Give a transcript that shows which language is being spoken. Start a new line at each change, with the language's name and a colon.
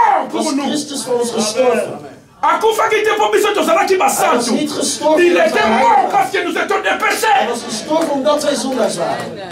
Dutch: Was Christus voor ons gestorven. Hij was niet gestorven.
French: Il était mort parce que nous étions des pécheurs.
Dutch: Hij was gestorven omdat wij zondaars waren.